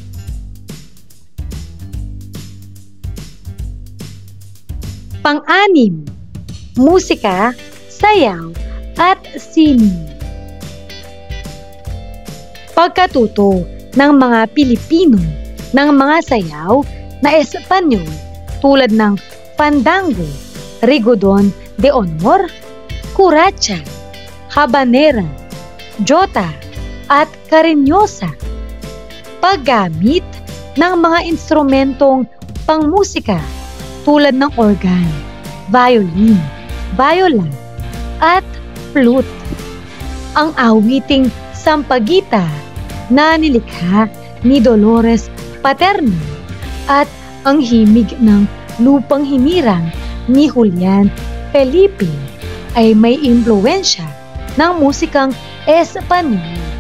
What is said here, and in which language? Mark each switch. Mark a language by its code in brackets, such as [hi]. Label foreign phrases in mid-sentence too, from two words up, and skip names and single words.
[tl] Pang-anim, musika, sayaw at sining. Pagkatuto ng mga Pilipino ng mga sayaw na Espanyol tulad ng fandango, rigodon de honor, kuracha, habanera, jota at karinyosa. Paggamit ng mga instrumentong pangmusika tulad ng organ, violin, viola, at flute. Ang awiting Sampaguita na nilikha ni Dolores Paterno at ang himig ng Lupang Hinirang ni Julian Felipe ay may impluwensya ng musikang Espanyol.